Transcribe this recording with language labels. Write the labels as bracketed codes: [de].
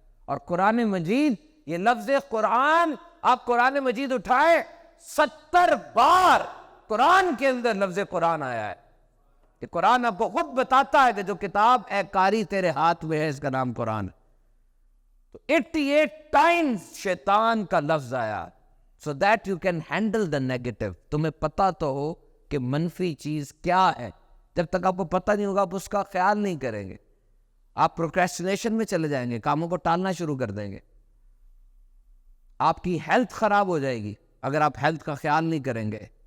[ur] اور قرآن مجید، یہ لفظ قرآن، آپ قرآن مجید اٹھائے 70 بار قرآن کے اندر لفظ قرآن آیا ہے. کہ قرآن آپ کو خود بتاتا ہے کہ جو کتاب اے قاری تیرے ہاتھ میں ہے اس کا نام قرآن ہے. تو 88 ٹائمز شیطان کا لفظ آیا. [en] so that you can handle the negative. [ur] تمہیں پتہ تو ہو کہ منفی چیز کیا ہے. جب تک آپ کو پتہ نہیں ہوگا آپ اس کا خیال نہیں کریں گے. آپ پروکریسٹینیشن میں چلے جائیں گے، کاموں کو ٹالنا شروع کر دیں گے. آپ کی ہیلتھ خراب ہو جائے گی اگر آپ ہیلتھ کا خیال نہیں کریں گے.